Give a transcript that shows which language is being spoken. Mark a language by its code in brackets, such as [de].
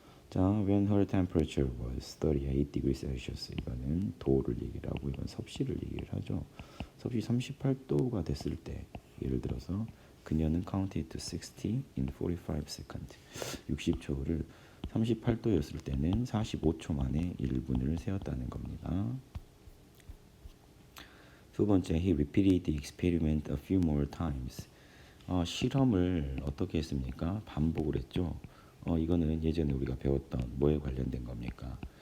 [ko] 자, [en] when her temperature was 38 degrees Celsius [ko] 이거는 도를 얘기를 하고 이건 섭씨를 얘기를 하죠. 섭씨 38도가 됐을 때 예를 들어서 그녀는 [en] counted to 60 in 45 seconds [ko] 60초를 38도였을 때는 45초 만에 1분을 세웠다는 겁니다. 두 번째, [en] he repeated the experiment a few more times. [ko] 실험을 어떻게 했습니까? 반복을 했죠. 이거는 예전에 우리가 배웠던 뭐에 관련된 겁니까?